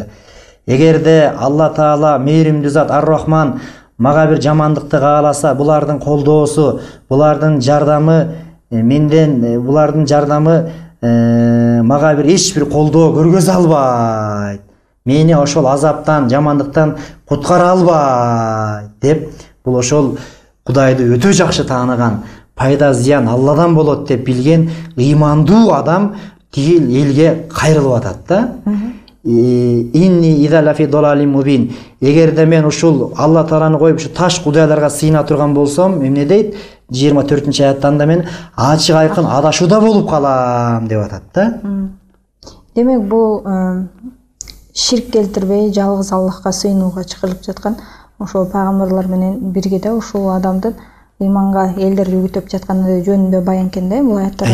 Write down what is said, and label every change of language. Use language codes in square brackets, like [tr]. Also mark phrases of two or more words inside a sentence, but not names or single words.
[ky] Эгерде Алла Таала мээримдүү зат Ар-Рахман мага бир жамандыкты кааласа, булардын колдоосу, булардын жардамы мага бир эч бир колдоо көргөзө албайт. Мени ошол азаптан, жамандыктан куткара албайт деп бул ошол Кудайды өтө жакшы тааныган, пайда зыян Алладан болот деп билген ыймандуу адам тигил элге кайрылып атат да. [ar] إني إذا لفي ضلال مبين. [ky] Эгерде мен ушул Алла Тааланы коюп ушу таш кудайларга сыйына турган болсом, эмне дейт? 24-аяттан да мен ачык айкын адашууда болуп калам деп атат да. Демек бул ширк келтирбей жалгыз Аллахка сыйынууга чакырылып жаткан ошол пайгамбарлар менен бирге да ушул адамдын ыйманга элдерди үгүтөп жатканы жөнүндө баян экен да бул аяттар.